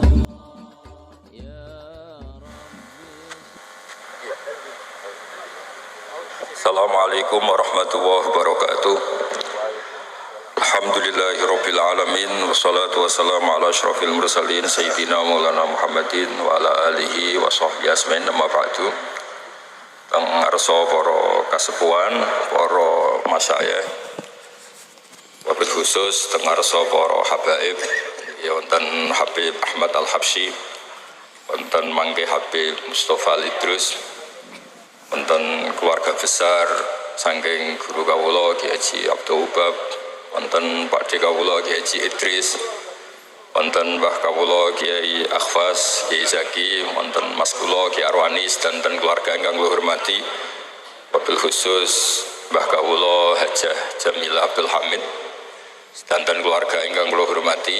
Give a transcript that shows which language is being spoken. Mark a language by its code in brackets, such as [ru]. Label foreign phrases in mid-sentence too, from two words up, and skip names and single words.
[ar] السلام عليكم ورحمة الله وبركاته. الحمد لله رب العالمين والصلاة والسلام على أشرف المرسلين سيدنا مولانا محمد وعلى آله وصحبه أجمعين أما بعد. [jv] Teng ngarsa para kasepuhan, para masyayikh, [ar] وبالخصوص [jv] teng ngarsa para habaib, ya wonten Habib Ahmad Al-Habsyi, wonten mangke Habib Mustafa Al-Idrus, wonten [id] keluarga besar [jv] saking guru kawula Ki Haji Abdul Ubab, wonten Pak De kawula Ki Haji Idris, wonten Mbah kawula Kiai Akhfas, Kiai Zaki, wonten Mas kula Ki Arwanis dan keluarga ingkang kula hormati, [ar] وبالخصوص [jv] Mbah kawula Hajah Jamilah Abdul Hamid dan keluarga ingkang kula hormati.